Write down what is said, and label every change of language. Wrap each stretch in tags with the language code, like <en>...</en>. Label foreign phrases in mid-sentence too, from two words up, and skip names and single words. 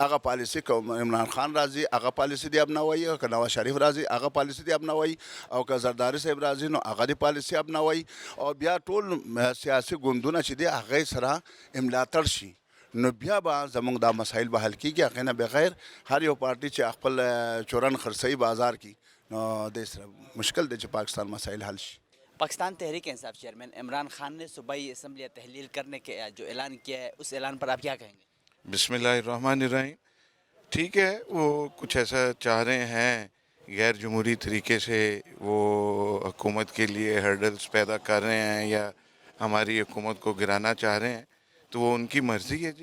<ps>هغه پالیسي که عمران خان راځي هغه پالیسي دې اپناوي، که نواز شریف راځي هغه پالیسي دې اپناوي او که زرداري صاحب راځي نو هغه دې پالیسي اپناوي او بیا ټول سیاسي ګوندونه چې دي هغې سره ملاتړ شي. نو بیا به زموږ دا مسایل به حل کیږي. هغې نه بغیر هر یو پارټي چې خپل چورن خرڅوي بازار کې نو د سره مشکل دی چې پاکستان مسایل حل شي.</ps> <ur>پاکستان تحریک انصاف چیئرمین عمران خان نے صوبائی اسمبلی تحلیل کرنے کے جو اعلان کیا ہے اس اعلان پر آپ کیا کہیں گے؟</ur> <ar>بسم اللہ الرحمن الرحیم.</ar> <ur>ٹھیک ہے، وہ کچھ ایسا چاہ رہے ہیں، غیر جمہوری طریقے سے وہ حکومت کے لیے ہرڈلز پیدا کر رہے ہیں یا ہماری حکومت کو گرانا چاہ رہے ہیں، تو وہ ان کی مرضی ہے جی.</ur>